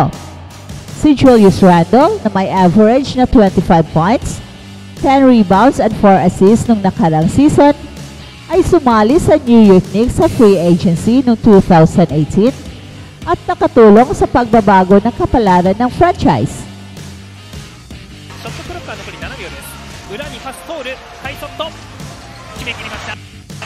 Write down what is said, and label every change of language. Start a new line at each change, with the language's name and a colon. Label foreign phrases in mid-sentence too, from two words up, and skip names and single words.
Filipino: Si Julius Randle na may average na 25 points, 10 rebounds at 4 assists nung nakarang season ay sumali sa New York Knicks sa
English: free agency
Filipino: noong 2018 at nakatulong sa pagbabago ng kapalaran ng franchise.
Japanese: ショットクロックは残り7秒です。裏にパス通る、ハイショット決めきりました。